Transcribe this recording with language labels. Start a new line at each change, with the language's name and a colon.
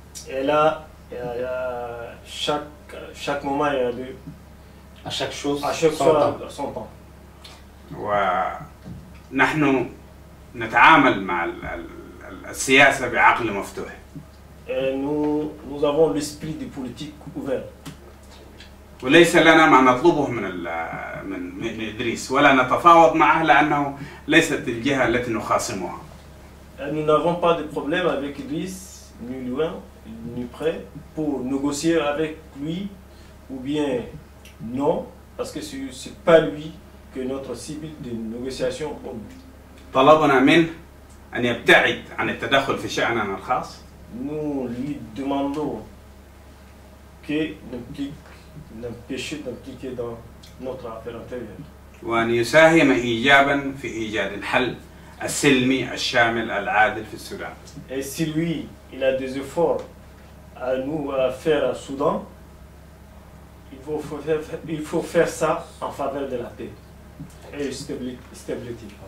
French: et là, chaque moment, il y a À chaque chose, à chaque son fois temps. son temps.
Arabic: ونحن نتعامل مع السياسة بعقل مفتوح.
French: Et nous avons l'esprit de politique ouvert.
Arabic: وليس لنا ما نطلبه من إدريس ولا نتفاوض معه لأنه ليست الجهة التي نخاصمها.
French: Nous n'avons pas de problème avec Idriss, ni loin, ni près, pour négocier avec lui, ou bien non, parce que ce n'est pas lui que notre cible de négociation.
Arabic: طلبنا منه أن يبتعد عن التدخل في شأننا الخاص.
French: Nous lui demandons qu'il n'empêche d'impliquer dans notre affaire intérieure.
Arabic: وأن يساهم إيجابا في إيجاد الحل السلمي الشامل العادل في السودان.
French: Et si lui, il a des efforts à nous à faire au Soudan, il faut faire ça en faveur de la paix et stabilité.